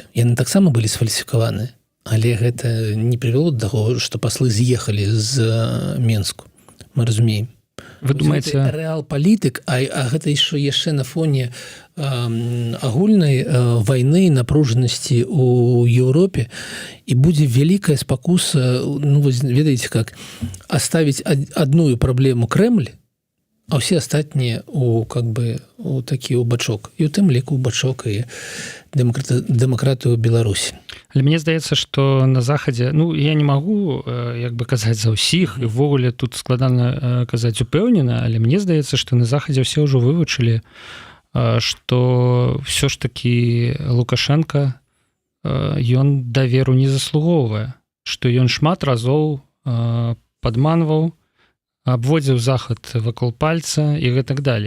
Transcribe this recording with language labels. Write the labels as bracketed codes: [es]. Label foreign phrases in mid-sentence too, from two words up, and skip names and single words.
[be] Яны таксама былі сфальсіфікаваныя, але гэта не прывяло да таго, што паслы з'ехалі з Менску. Мы разумеем. Вы думаеце, рэал палітык, а гэта яшчэ на фоне агульнай вайны, напружанасці ў Еўропе, і будзе вялікая спакуса, ведаеце [ru] как, оставить одну праблему Кремль, [be] а ўсе астатнія у такі ў бачок, і ў тым ліку ў бачок і дэмакратыю Беларусі. Але мне здаецца, што на захадзе, я не магу казаць за ўсіх, і ўвогуле тут складана казаць упэўнена, але мне здаецца, што на захадзе ўсе ўжо вывучылі, што ўсё ж такі Лукашенко ён даверу не заслугоўвае, што ён шмат разоў падманваў, абводзіў захад вакол пальца і гэтак далей.